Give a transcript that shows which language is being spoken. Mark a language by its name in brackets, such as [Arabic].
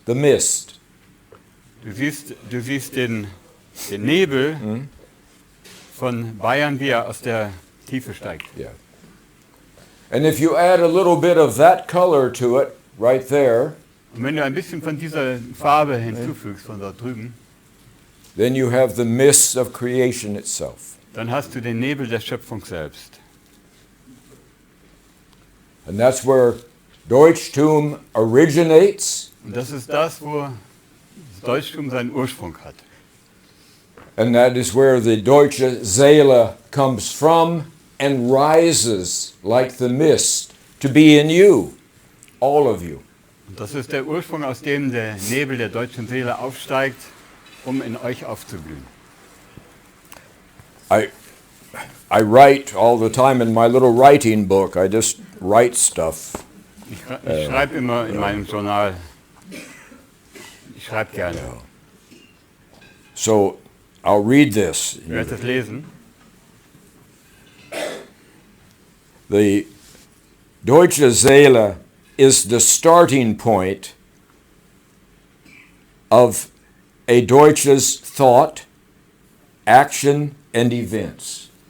[English] The mist. [German] du siehst den Nebel von Bayern, wie er aus der Tiefe steigt. [English] Yeah. And if you add a little bit of that color to it, right there, [German] Und wenn du ein bisschen von dieser Farbe hinzufügst, von dort drüben, [English] then you have the mist of creation itself. [German] dann hast du den Nebel der Schöpfung selbst. [English] And that's where Deutschtum originates, [German] Und das ist das, wo das Deutschtum seinen Ursprung hat. [English] and that is where the [German] deutsche Seele [English] comes from and rises like the mist to be in you, all of you. [German] Und das ist der Ursprung, aus dem der Nebel der deutschen Seele aufsteigt, um in euch aufzublühen. [English] I write all the time in my little writing book. I just write stuff. [German] Ich schreibe immer in meinem Journal. Ich schreibe gerne. [English] So I'll read this. [German] Ich werde das lesen. [English] The [German] deutsche Seele [English] is the starting point of a [German] deutsches [English] thought, action and events.